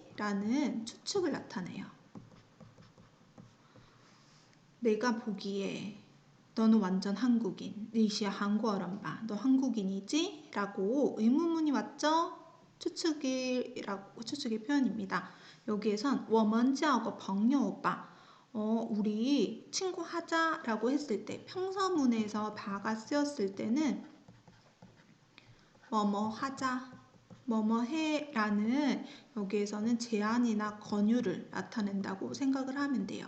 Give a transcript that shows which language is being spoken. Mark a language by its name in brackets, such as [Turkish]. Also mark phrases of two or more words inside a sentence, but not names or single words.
[Korean] 라는 추측을 나타내요. 내가 보기에 너는 완전 한국인. [Chinese] 你是韩国人吧. [Korean] 너 한국인이지? 라고 의문문이 왔죠? 추측의 표현입니다. [Chinese] 여기에선 我们交个朋友吧. [Korean] 우리 친구 하자 라고 했을 때 평서문에서 바가 쓰였을 때는 뭐뭐 하자, 뭐뭐 해 라는 여기에서는 제안이나 권유를 나타낸다고 생각을 하면 돼요.